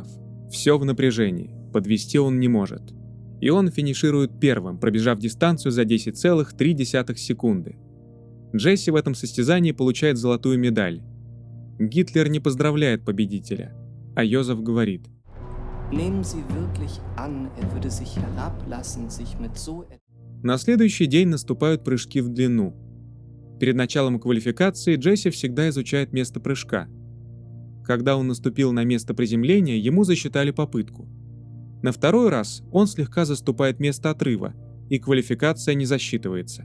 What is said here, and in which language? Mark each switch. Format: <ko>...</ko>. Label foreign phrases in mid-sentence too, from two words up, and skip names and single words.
<ru>Все в напряжении, подвести он не может. И он финиширует первым, пробежав дистанцию за 10,3 секунды. Джесси в этом состязании получает золотую медаль. Гитлер не поздравляет победителя, а Йозеф говорит:</ru> <de>Nehmen Sie wirklich an, er würde sich herablassen, sich mit so</de> <ru>На следующий день наступают прыжки в длину. Перед началом квалификации Джесси всегда изучает место прыжка. Когда он наступил на место приземления, ему засчитали попытку. На второй раз он слегка заступает место отрыва, и квалификация не засчитывается.</ru>